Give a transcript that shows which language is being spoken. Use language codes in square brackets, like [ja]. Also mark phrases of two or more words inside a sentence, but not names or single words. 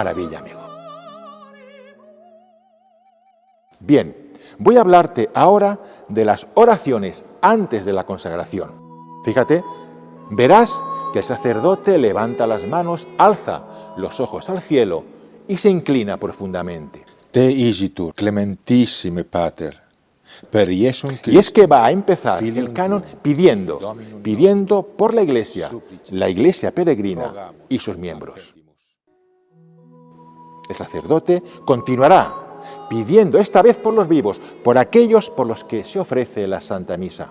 [es] ¡Qué maravilla, amigo! Bien, voy a hablarte ahora de las oraciones antes de la consagración. Fíjate, verás que el sacerdote levanta las manos, alza los ojos al cielo y se inclina profundamente. [la] Te igitur, clementissime pater, per Iesum Christum. [es] Y es que va a empezar el canon pidiendo por la iglesia peregrina y sus miembros. El sacerdote continuará pidiendo esta vez por los vivos, por aquellos por los que se ofrece la Santa Misa.